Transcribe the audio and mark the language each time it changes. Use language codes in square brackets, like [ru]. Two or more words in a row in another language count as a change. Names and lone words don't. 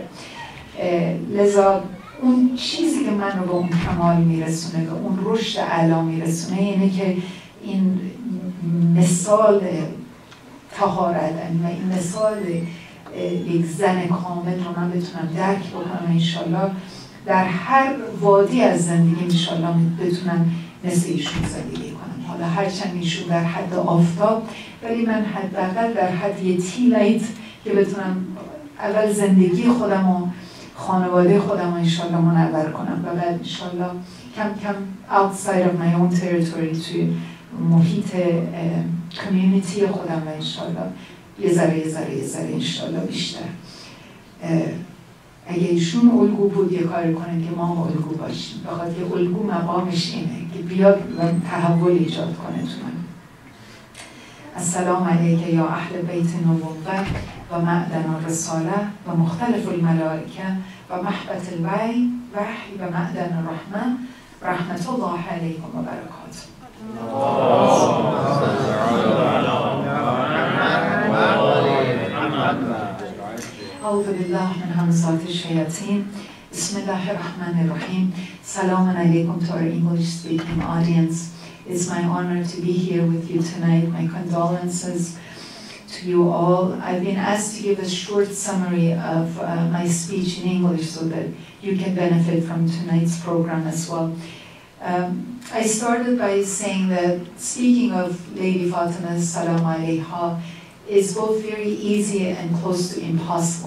[fa] لذا اون چیزی که من رو به اون کمال میرسونه، به اون رشد اعلی میرسونه، اینه که این مثال طهارت و این مثال یک زن کامل رو من بتونم درک بکنم انشالله در هر وادی از زندگی انشالله بتونم مثل ایشون زندگی کنم. حالا هرچند ایشون در حد آفتاب، ولی من حداقل در حد یه تیلایت که بتونم اول زندگی خودم و خانواده خودم رو انشالله منور کنم و بعد انشالله کم کم [en] outside of my own territory [fa] توی محیط کمیونیتی خودم و انشالله یه ذره انشالله بیشتر. اگه ایشون الگو بود یه کاری کنه که ما الگو باشیم، بخاطر که الگو مقامش اینه که بیاد و تحول ایجاد کنه تو من. [ar] السلام علیک یا اهل بیت نبوت و معدن الرساله و مختلف الملائکه و محبت الوحی و معدن الرحمه رحمت الله علیکم و برکاته. أعوذ بالله من همزات الشياطين. بسم الله الرحمن الرحيم. سلام عليكم [en] to our English-speaking audience. It's my honor to be here with you tonight. My condolences to you all. I've been asked to give a short summary of my speech in English so that you can benefit from tonight's program as well. I started by saying that speaking of Lady Fatima [ar] سلام عليها [en] is both very easy and close to impossible.